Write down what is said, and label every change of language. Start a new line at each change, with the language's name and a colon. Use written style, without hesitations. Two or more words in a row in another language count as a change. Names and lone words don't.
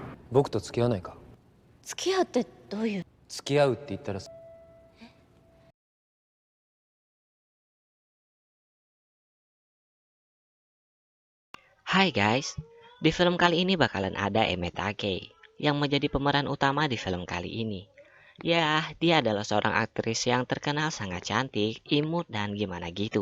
Japanese: 僕と付き合わないか。付き合うってどういう。付き合うって言ったら。
Indonesian: Hai guys, di film kali ini bakalan ada Eme Takei yang menjadi pemeran utama di film kali ini. Ya, dia adalah seorang aktris yang terkenal sangat cantik, imut, dan gimana gitu.